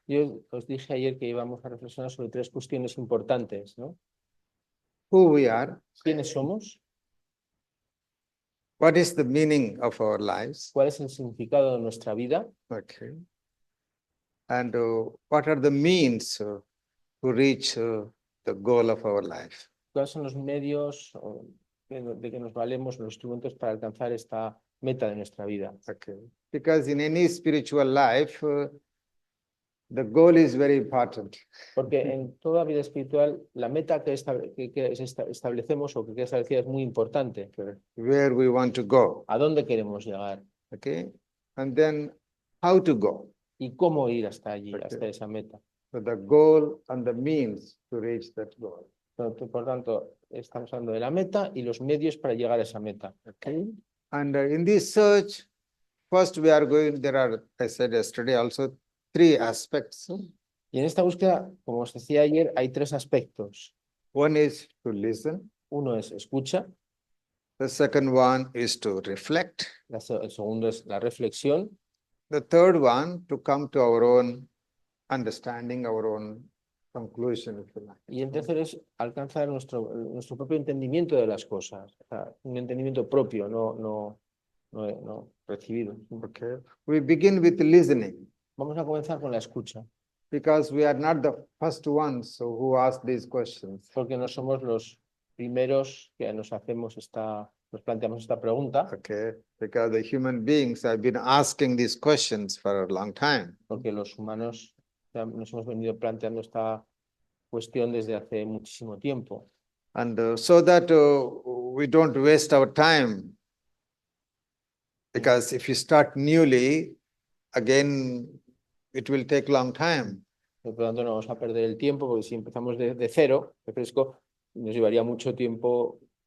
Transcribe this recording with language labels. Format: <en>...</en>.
<es>Yo os dije ayer que íbamos a reflexionar sobre tres cuestiones importantes, ¿no?</es> <en>Who we are,</en> <es>¿Quiénes somos?</es> <en>what is the meaning of our lives,</en> <es>¿Cuál es el significado de nuestra vida?</es> <en>okay, and what are the means to reach the goal of our life.</en> <es>¿Cuáles son los medios de que nos valemos, los instrumentos para alcanzar esta meta de nuestra vida?</es> <en>Okay, because in any spiritual life, the goal is very important.</en> <es>Porque en toda vida espiritual, la meta que establecemos o que queda establecida es muy importante.</es> <en>Where we want to go,</en> <es>¿A dónde queremos llegar?</es> <en>okay, and then how to go.</en> <es>¿Y cómo ir hasta allí,</es> <en>Okay.</en> <es>hasta esa meta?</es> <en>So the goal and the means to reach that goal.</en> <es>Por tanto, estamos hablando de la meta y los medios para llegar a esa meta.</es> <en>Okay. And in this search, first we are going, there are, I said yesterday also, three aspects.</en> <es>Y en esta búsqueda, como os decía ayer, hay tres aspectos.</es> <en>One is to listen.</en> <es>Uno es escucha,</es> <en>The second one is to reflect.</en> <es>el segundo es la reflexión</es> <en>The third one, to come to our own understanding, our own conclusion, if you like.</en> <es>y el tercero es alcanzar nuestro propio entendimiento de las cosas, o sea, un entendimiento propio, no recibido.</es> <en>Okay. We begin with listening</en> <es>Vamos a comenzar con la escucha,</es> <en>because we are not the first ones who ask these questions.</en> <es>porque no somos los primeros que nos planteamos esta pregunta,</es> <en>Okay, because the human beings have been asking these questions for a long time.</en> <es>porque los humanos ya nos hemos venido planteando esta cuestión desde hace muchísimo tiempo.</es> <en>And so that we don't waste our time, because if you start newly, again, it will take long time.</en> <es>Por lo tanto, no vamos a perder el tiempo, porque si empezamos de cero, de fresco, nos llevaría mucho tiempo.</es>